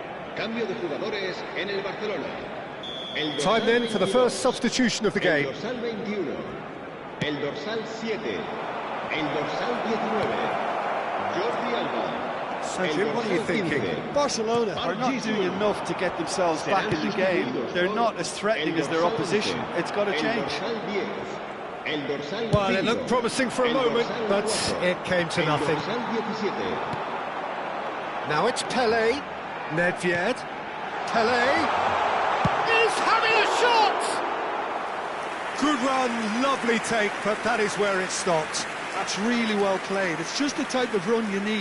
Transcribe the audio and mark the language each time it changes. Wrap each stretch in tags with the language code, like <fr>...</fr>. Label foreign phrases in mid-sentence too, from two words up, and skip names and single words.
<es>Cambio de jugadores en el Barcelona. El dorsal</es> <en>Time then for the</en> <es>22,</es> <en>first substitution of the</en> <es>el</es> <en>game.</en> <es>dorsal 21, el dorsal 7, el dorsal 19, Jordi Alba.</es> <en>So,</en> <es>el</es> <en>Jim, what are you</en> <es>dorsal</es> <en>thinking?</en> <es>15,</es> <en>Barcelona are not doing enough to get themselves back in the game. They're not as threatening as their opposition. It's got to change.</en> <es>El dorsal 10, el dorsal</es> <en>Well, it</en> <es>5,</es> <en>looked promising for a</en> <es>el</es> <en>moment,</en> <es>dorsal</es> <en>but</en> <es>4,</es> <en>it came to</en> <es>el</es> <en>nothing.</en> <es>dorsal 17,</es> <en>Now it's Pele, Nedved, Pele is having a shot! Good run, lovely take, but that is where it stopped. That's really well played. It's just the type of run you need.</en>